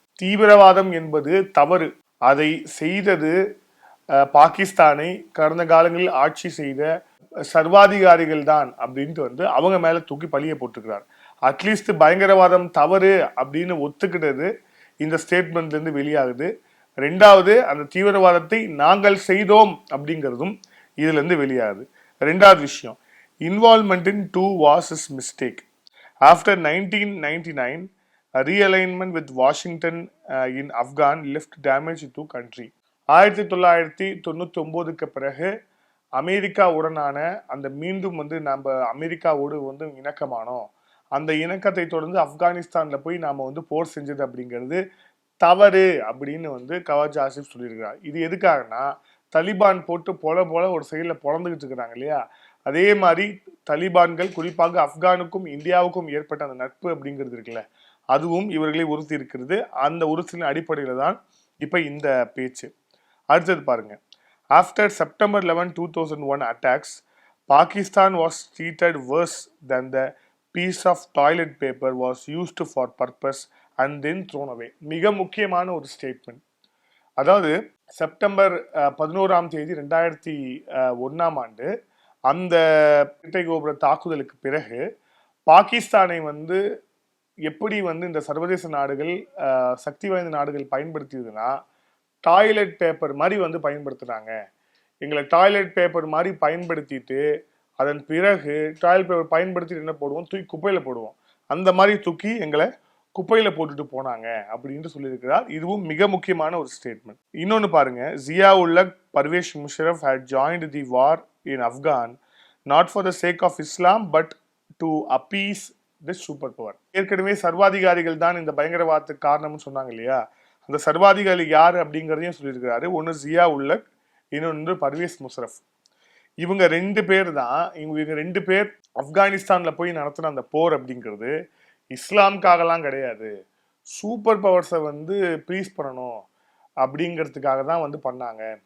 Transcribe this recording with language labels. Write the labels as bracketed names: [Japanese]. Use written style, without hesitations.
[Tamil] தீவிரவாதம் என்பது தவறு, அதை செய்தது பாகிஸ்தானை கடந்த காலங்களில் ஆட்சி செய்த சர்வாதிகாரிகள் தான் அப்படின்ட்டு அவங்க மேல தூக்கி பழிய போட்டுக்கிறார். அட்லீஸ்ட் பயங்கரவாதம் தவறு அப்படின்னு ஒத்துக்கிட்டது இந்த ஸ்டேட்மெண்ட்ல இருந்து வெளியாகுது. 2வது, அந்த தீவிரவாதத்தை நாங்கள் செய்தோம் அப்படிங்கிறதும் இதுல இருந்து வெளியாகுது. 2வது விஷயம், [English] Involvement in 2 wars is mistake. After 1999, a realignment with Washington in Afghan left damage to country. [Tamil] 1999க்கு பிறகு அமெரிக்காவுடனான அந்த மீண்டும் நம்ம அமெரிக்காவோடு இணக்கமானோம். அந்த இணக்கத்தை தொடர்ந்து ஆப்கானிஸ்தான்ல போய் நாம போர் செஞ்சது அப்படிங்கிறது தவறு அப்படின்னு கவாஜா ஆசிஃப் சொல்லியிருக்கிறார். இது எதுக்காகனா, தலிபான் போட்டு போல ஒரு சைட்ல பொழந்துகிட்டு இருக்கிறாங்க இல்லையா, அதே மாதிரி தலிபான்கள் குறிப்பாக ஆப்கானுக்கும் இந்தியாவுக்கும் ஏற்பட்ட அந்த நட்பு அப்படிங்கிறது இருக்குல்ல, அதுவும் இவர்களை உறுத்தி இருக்கிறது. அந்த உறுத்தின் அடிப்படையில தான் இப்ப இந்த பேச்சு. அடுத்தது பாருங்க, [English] after September 11, 2001 attacks, Pakistan was treated worse than the piece of toilet paper was used for purpose and then thrown away. [Tamil] மிக முக்கியமான ஒரு ஸ்டேட்மெண்ட். அதாவது செப்டம்பர் 11ஆம் தேதி 2001ஆம் ஆண்டு அந்த இரட்டை கோபுர தாக்குதலுக்கு பிறகு பாகிஸ்தானை எப்படி இந்த சர்வதேச நாடுகள் சக்தி வாய்ந்த நாடுகள் பயன்படுத்தியதுன்னா, டாய்லெட் பேப்பர் மாதிரி பயன்படுத்துறாங்க. எங்களை டாய்லெட் பேப்பர் மாதிரி பயன்படுத்திட்டு அதன் பிறகு டாய்லெட் பேப்பர் பயன்படுத்திட்டு என்ன போடுவோம், தூக்கி குப்பையில போடுவோம். அந்த மாதிரி தூக்கி எங்களை குப்பையில போட்டுட்டு போனாங்க அப்படின்னு சொல்லியிருக்கிறார். இதுவும் மிக முக்கியமான ஒரு ஸ்டேட்மெண்ட். இன்னொன்னு பாருங்க, [English] Zia ul Haq Pervez Musharraf had joined the war in Afghan not for the sake of Islam but to appease this super power. [Tamil] ஏற்கனவே சர்வாதிகாரிகள் தான் இந்த பயங்கரவாதத்துக்கு காரணம்னு சொன்னாங்க இல்லையா, அந்த சர்வாதிகாரி யார் அப்படிங்கிறதையும் சொல்லியிருக்கிறாரு. ஒன்று ஜியா உல்லக், இன்னொன்று பர்வேஸ் முஷரஃப். இவங்க 2 பேர் தான். இவங்க 2 பேர் ஆப்கானிஸ்தான்ல போய் நடத்தின அந்த போர் அப்படிங்கிறது இஸ்லாமுக்காகலாம் கிடையாது, சூப்பர் பவர்ஸை வந்து ப்ளீஸ் பண்ணணும் அப்படிங்கிறதுக்காக தான் வந்து பண்ணாங்க.